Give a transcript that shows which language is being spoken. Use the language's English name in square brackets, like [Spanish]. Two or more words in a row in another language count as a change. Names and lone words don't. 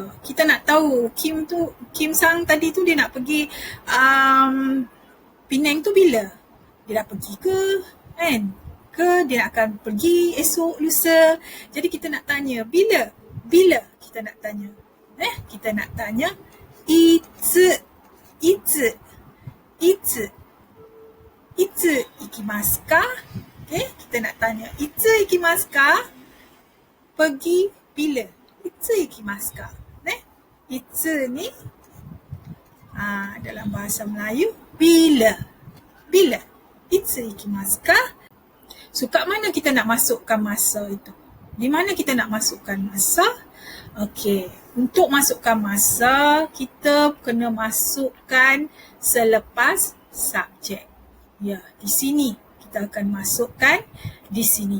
[Malay] Kita nak tahu Kim-sang tadi tu dia nak pergi Penang tu bila? Dia dah pergi ke? Kan? Ke dia akan pergi esok, lusa? Jadi kita nak tanya bila? Bila kita nak tanya? Kita nak tanya [Japanese] いつ行きますか? [Malay] Kita nak tanya [Japanese] いつ行きますか? [Malay] Pergi bila? [Japanese] いつ行きますか? [Malay] Itsu ni dalam bahasa Melayu bila. Bila? [Japanese] いつ行きますか? [Malay] So kat mana kita nak masukkan masa itu? Di mana kita nak masukkan masa? Okey, untuk masukkan masa, kita kena masukkan selepas subjek. Ya, di sini kita akan masukkan di sini.